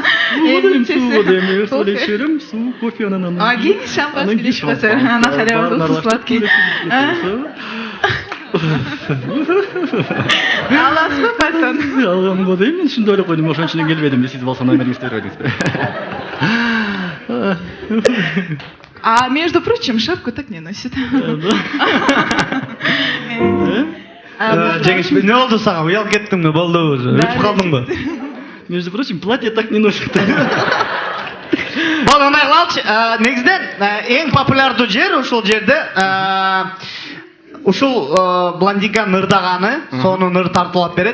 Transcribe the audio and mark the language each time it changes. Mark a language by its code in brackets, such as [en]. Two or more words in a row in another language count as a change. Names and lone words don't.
[ky] Суу, кофе, анан. Келиңиз, шампанский ичип койсо, анан [ru] халявасы сладкий. [ky] Аласызбы пальтону? Алгам го дейм, мен ушундай эле койдум, ошон үчүн келбедим, сиз болсо номериңизди бериңиз. [ru] Между прочим, шапку так не носит. [ky] Жеңиш, эмне болду сага? Уялып кеттиңби? Болду уже. Өтүп калдыңбы? [ru] Между прочим, платье так не носит. [ky] Болду, мындай кылалычы. Негизинен эң популярдуу жер ушул жерде ушул блондинканын ырдаганы, сонун ыр тартуулап берет.